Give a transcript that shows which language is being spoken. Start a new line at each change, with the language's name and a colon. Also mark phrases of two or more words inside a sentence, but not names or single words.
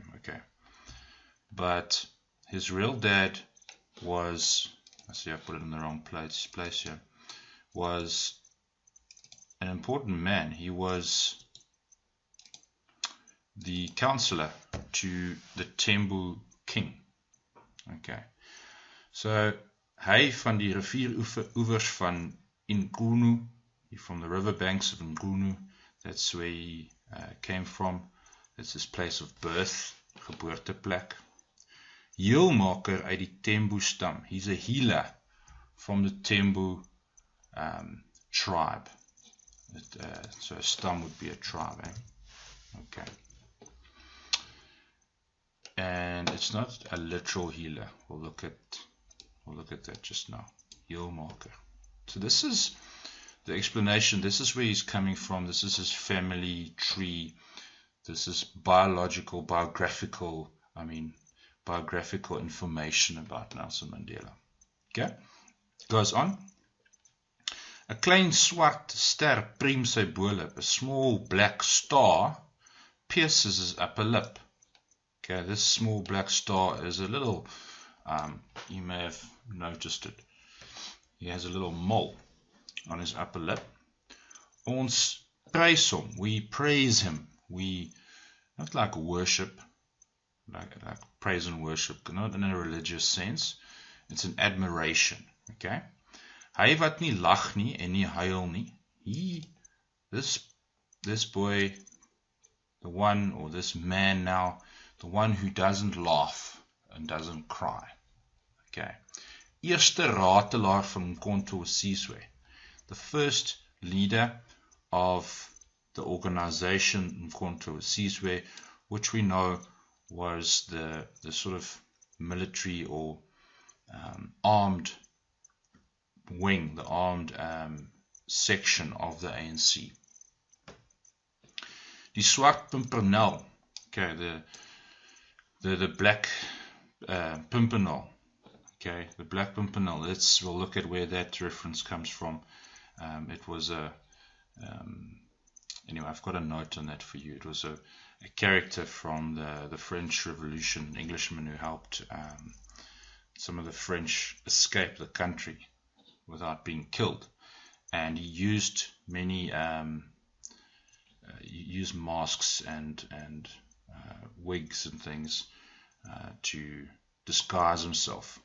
English: Okay, but his real dad was, I see I put it in the wrong place here, was an important man. He was the counselor to the Tembu king.
Afrikaans: Okay, so hy van die rivieroevers van Ngunu,
English: from the river banks of Ngunu, that's where he came from. That's his place of birth,
Afrikaans: geboorteplek. Heelmaker uit die Tembu stam.
English: He's a healer from the Tembu tribe. So a stam would be a tribe, eh? Okay. And it's not a literal healer. We'll look at that just now.
Afrikaans: Heelmaker.
English: So this is the explanation. This is where he's coming from. This is his family tree. This is biographical information about Nelson Mandela. Okay? Goes on.
Afrikaans: 'n klein swart ster priem sy bolip.
English: A small black star pierces his upper lip. Okay, this small black star is a little, you may have noticed it. He has a little mole on his upper lip.
Afrikaans: Ons prys hom.
English: We praise him. We, not like worship, like praise and worship, not in a religious sense. It's an admiration. Okay?
Afrikaans: Hy wat nie lag nie en nie huil nie.
English: This boy, the one, or this man now, the one who doesn't laugh and doesn't cry. Okay.
Afrikaans: Eerste ratelaar van Mkhonto Sizwe.
English: The first leader of the organization Mkhonto Sizwe, which we know was the sort of military or armed wing, the armed section of the ANC.
Afrikaans: Die swart pimpernel,
English: okay, the black pimpernel, okay, the black pimpernel. We'll look at where that reference comes from. It was anyway, I've got a note on that for you. It was a character from the French Revolution, an Englishman who helped some of the French escape the country without being killed, and he used many used masks and wigs and things to disguise himself.